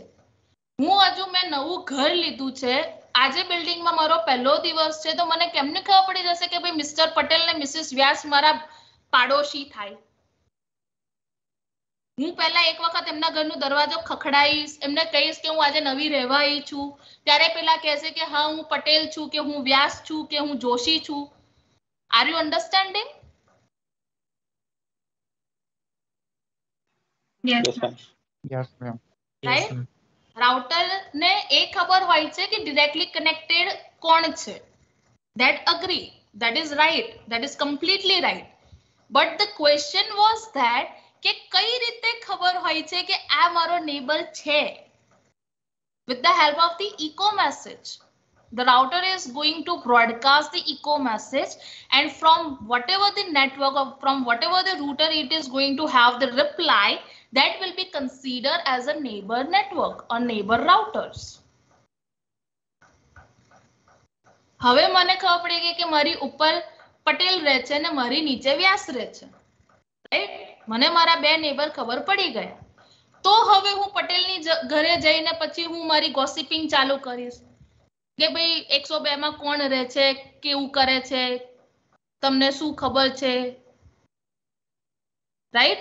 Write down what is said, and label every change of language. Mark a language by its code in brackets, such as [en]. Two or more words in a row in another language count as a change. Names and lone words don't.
[gu] હું હજુ મેં નવું ઘર લીધું છે, આજે બિલ્ડિંગમાં મારો પહેલો દિવસ છે, તો મને કેમને ખબર પડી જશે કે ભાઈ મિસ્ટર પટેલ ને મિસિસ વ્યાસ મારા પાડોશી થાય? હું પહેલા એક વખત એમના ઘરનો દરવાજો ખખડાઈશ, એમને કહીશ કે હું આજે નવી રહેવા આવી છું, ત્યારે પેલા કહેશે કે હા હું પટેલ છું, કે હું વ્યાસ છું, કે હું જોશી છું. [en] are you understanding? Yes, ma'am. [gu] રાઈટ? રાઉટર ને એ ખબર હોય છે કે [en] directly connected [gu] કોણ છે. [en] That agree, that is right, that is completely right. But the question was that [gu] કે કઈ રીતે ખબર હોય છે કે આ મારો નેબર છે? [en] With the help of the echo message. The router is going to broadcast the echo message, and from whatever the network or from whatever the router it is going to have the reply, that will be considered as a neighbor network or neighbor routers. [gu] હવે મને ખબર પડી ગઈ કે મારી ઉપર પટેલ રહે છે અને મારી નીચે વ્યાસ રહે છે, રાઈટ? મને મારા બે નેબર ખબર પડી ગયા, તો હવે હું પટેલની ઘરે જઈને પછી હું મારી ગોસિપિંગ ચાલુ કરીશ કે ભાઈ 102 માં કોણ રહે છે, કેવું કરે છે, તમને શું ખબર છે, રાઈટ?